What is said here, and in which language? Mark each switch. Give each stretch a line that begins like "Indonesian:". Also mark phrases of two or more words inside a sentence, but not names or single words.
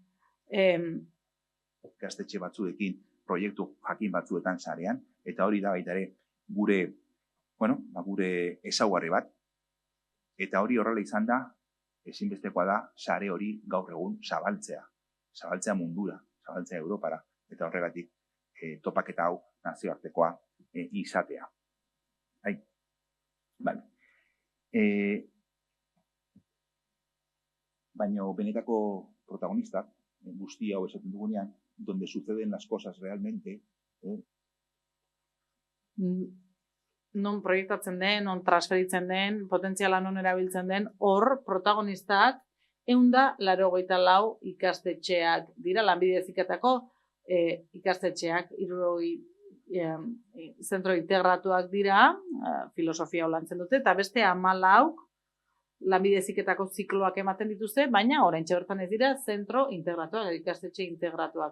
Basque: gaztetxe batzuekin, proiektu jakin batzuetan sarean, eta hori da baita ere gure ezaugarri bat, eta hori horrela izan da, ezinbestekoa da sare hori gaur egun zabaltzea mundura, zabaltzea Europara, eta horregatik topaketa hau nazioartekoa izatea. Baina benetako protagonistak, guzti hau esaten dugunean,
Spanish: donde suceden las cosas realmente.
Basque: Non proiektatzen den, non transferitzen den, potentziala non erabiltzen den, hor protagonistak 184 ikastetxeak dira, Lanbide Heziketako ikastetxeak, 60 zentro integratuak dira, filosofia lantzen dute, eta beste 14 Lanbide Heziketako zikloak ematen dituzte, baina oraintxe bertan ez dira zentro integratuak, ikastetxe integratuak.